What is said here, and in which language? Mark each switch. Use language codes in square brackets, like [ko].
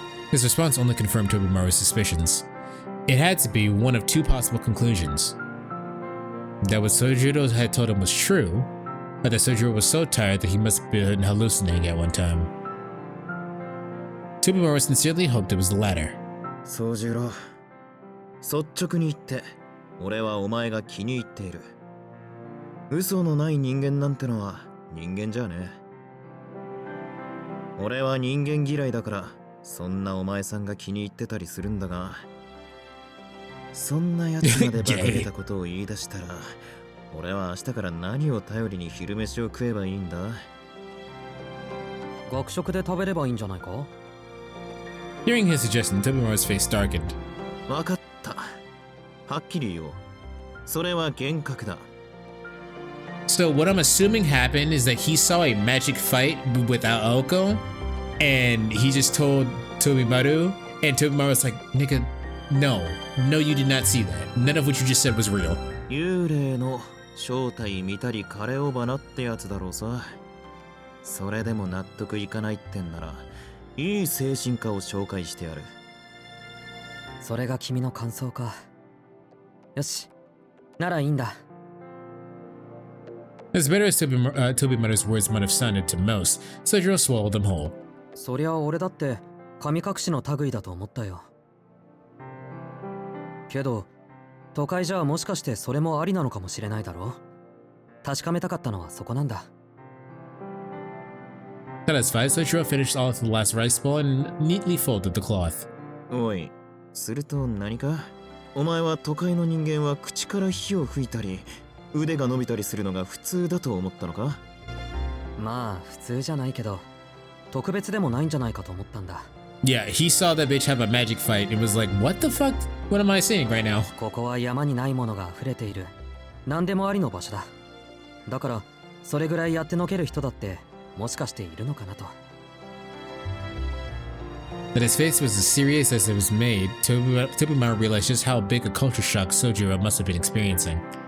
[en] His response only confirmed Tobimaru's suspicions. It had to be one of two possible conclusions. That what Sojiro had told him was true, or that Sojiro was so tired that he must have been hallucinating at one time. Tobimaru sincerely hoped it was the latter. [ja] Sojiro, 率直に言って、俺はお前が気に入っている。嘘のない人間なんてのは人間じゃねえ。俺は人間嫌いだから、そんなお前さんが気に入ってたりするんだが、そんなやつまでバカげたことを言い出したら、俺は明日から何を頼りに昼飯を食えばいいんだ？学食で食べればいいんじゃないか？ [en] Hearing his suggestion, Tobimaru's face darkened. [ja] わかった。はっきり言おう。それは幻覚だ。 [en] So what I'm assuming happened is that he saw a magic fight without Aoko, and he just told Tobimaru, and Tobimaru was like, nigga, no, you did not see that. None of what you just said was real. [ja] 幽霊の正体見たり枯れ尾花ってやつだろうさ。それでも納得いかないってんなら、いい精神科を紹介してやる。それが君の感想か。よし、ならいいんだ。 [en] As better as Tobimaru's words might have sounded to most, Sojiro swallowed them whole. [ja] そりゃ俺だって神隠しの類だと思ったよ。けど都会じゃもしかしてそれもありなのかもしれないだろう。確かめたかったのはそこなんだ。 [en] Satisfied, Sojiro finished off the last rice bowl and neatly folded the cloth. [ja] おい、すると何か？お前は都会の人間は口から火を吹いたり、腕が伸びたりするのが普通だと思ったのか？まあ普通じゃないけど、特別でもないんじゃないかと思ったんだ。 [en] Yeah, he saw that bitch have a magic fight and was like, what the fuck? What am I saying right now? [ja] ここは山にないものが溢れている。何でもありの場所だ。だから、それぐらいやってのける人だって、もしかしているのかなと。 [en] That his face was as serious as it was made, Tobimaro realized just how big a culture shock Sojiro must have been experiencing.